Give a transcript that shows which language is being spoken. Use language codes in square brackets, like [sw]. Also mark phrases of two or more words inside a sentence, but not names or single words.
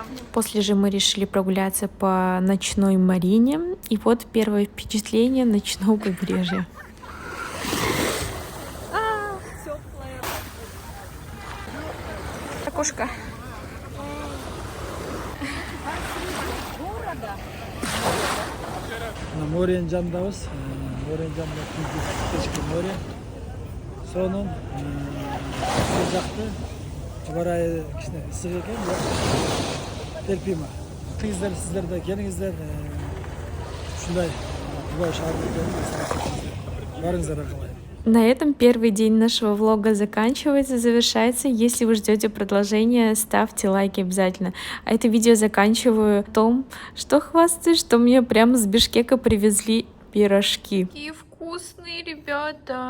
[ru] После же мы решили прогуляться по ночной марине, и вот первое впечатление ночного побережья. Окошко. [ky] Море жандабыз, море жанда кечки море. Сонун су жакты. Барай кичине ысык экен, бирок терпимо. Сиздер да келиңиздер. Ушундай Дубай шаарына барыңыздар калай. [ru] На этом первый день нашего влога заканчивается, завершается. Если вы ждете продолжения, ставьте лайки обязательно. А это видео заканчиваю том, что хвастаюсь, что мне прямо с Бишкека привезли пирожки. Какие вкусные, ребята!